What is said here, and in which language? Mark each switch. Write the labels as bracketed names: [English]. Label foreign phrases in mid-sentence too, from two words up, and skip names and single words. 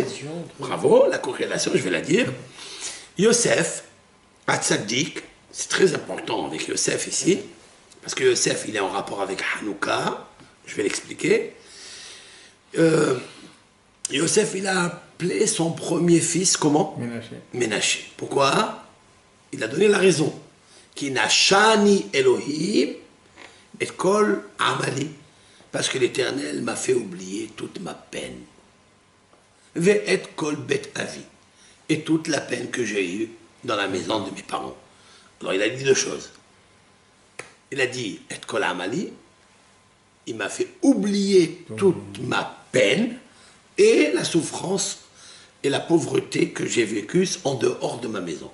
[French] Bravo, la corrélation, je vais la dire. Yosef, Hatzadik, c'est très important avec Yosef ici, parce que Yosef, il est en rapport avec Hanouka, je vais l'expliquer. Yosef, il a appelé son premier fils, comment? Ménaché. Ménaché. Pourquoi? Il a donné la raison. [Hebrew] כי נשני אלוהים את כל עמלי. [French] Parce que l'Éternel m'a fait oublier toute ma peine. [Hebrew] ואת כל בית אבי. [French] Et toute la peine que j'ai eue dans la maison de mes parents. Alors il a dit deux choses. Il a dit [Hebrew] את כל עמלי. [French] Il m'a fait oublier toute ma peine et la souffrance et la pauvreté que j'ai vécue en dehors de ma maison.